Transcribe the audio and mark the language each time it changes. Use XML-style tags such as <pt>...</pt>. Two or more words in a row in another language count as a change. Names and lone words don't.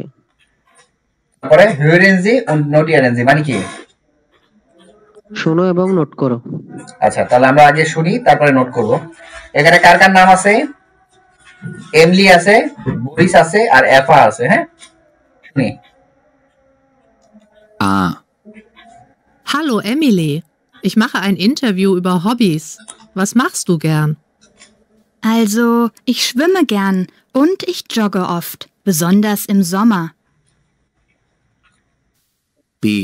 <bn>তারপরে</bn> <de>Hören Sie</de> <bn>ও</bn> <de>notieren Sie</de> <bn>মানে কি? শোনো এবং নোট করো। আচ্ছা, তাহলে আমরা আগে শুনি, তারপরে নোট করব। এখানে কার কার নাম আছে? এমলি আছে, বরিস আছে, আর এফা আছে, হ্যাঁ, শুনি।</bn> <de>Hallo Emily, ich mache ein Interview über Hobbys. Was machst du gern? Also, ich schwimme gern und ich jogge oft, besonders im Sommer. B.</de>